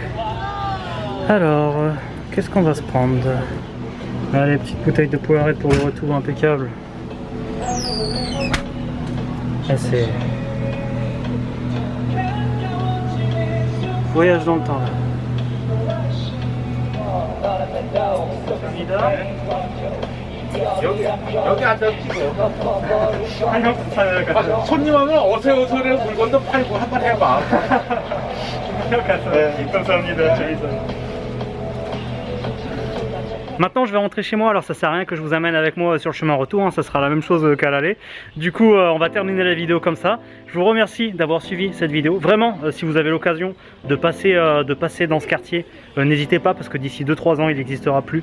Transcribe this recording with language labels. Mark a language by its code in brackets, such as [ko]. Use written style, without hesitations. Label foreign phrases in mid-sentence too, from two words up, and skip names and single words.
[fr] Alors, qu'est-ce qu'on va se prendre? Ah, les petites bouteilles de Powerade pour le retour, impeccable. Ah, c'est... voyage dans le temps, là. [ko] 여기 앉아주시고 손님 하면 어서오서를 물건도 팔고 한번 해봐. 네, 감사합니다. 재밌어요. [fr] Maintenant je vais rentrer chez moi, alors ça sert à rien que je vous amène avec moi sur le chemin retour, hein, ça sera la même chose qu'à l'aller. Du coup on va terminer la vidéo comme ça. Je vous remercie d'avoir suivi cette vidéo. Vraiment, si vous avez l'occasion de passer dans ce quartier, n'hésitez pas parce que d'ici 2-3 ans il n'existera plus.